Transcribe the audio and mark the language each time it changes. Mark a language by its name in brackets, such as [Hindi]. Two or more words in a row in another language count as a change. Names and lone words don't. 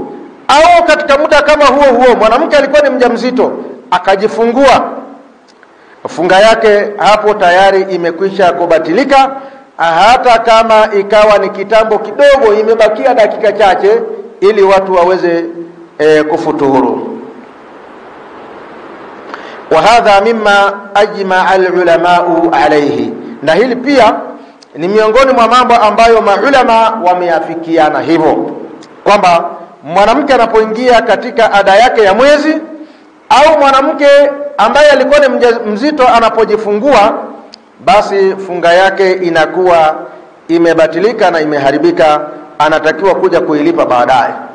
[Swahili] Au katika muda kama huo mwanamke alikuwa ni mjamzito akajifungua, funga yake hapo tayari imekwisha kubatilika, hata kama ikawa ni kitambo kidogo, imebakia dakika chache ili watu waweze kufuturu. [Arabic] وهذا مما أجمع العلماء عليه, [Swahili] na hili pia ni miongoni mwa mambo ambayo maulama wameafikiana hivyo, kwamba mwanamke anapoingia katika ada yake ya mwezi, au mwanamke ambaye alikuwa ni mzito anapojifungua, basi funga yake inakuwa imebatilika na imeharibika, anatakiwa kuja kuilipa baadaye.